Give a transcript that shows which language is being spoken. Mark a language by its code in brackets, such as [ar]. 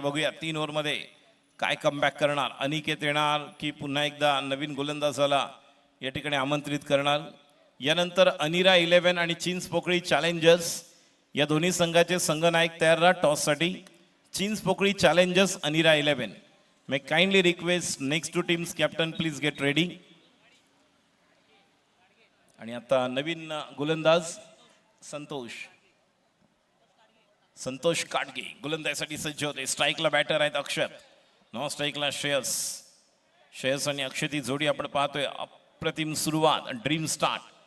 [mr] बघूया 3 ओव्हरमध्ये काय कमबॅक करणार. अनिकेत येणार की पुन्हा एकदा नवीन गोलंदाजाला या ठिकाणी आमंत्रित करणार. यानंतर अनिरा 11 आणि चिंचपोकळी चॅलेंजर्स या दोन्ही संघाचे संघनायक तयार राहा टॉससाठी. Chinchpokli challengers, अनिरा 11. [en] May kindly request next 2 teams captain please get ready. [mr] आणि आता नवीन गोलंदाज संतोष काटगे गोलंदाजीसाठी सज्ज होते. स्ट्राईकला बॅटर आहेत अक्षर, नॉन स्ट्राईकला श्रेयस. श्रेयस आणि अक्षती जोडी आपण पाहतोय. अप्रतिम सुरुवात, ड्रीम स्टार्ट.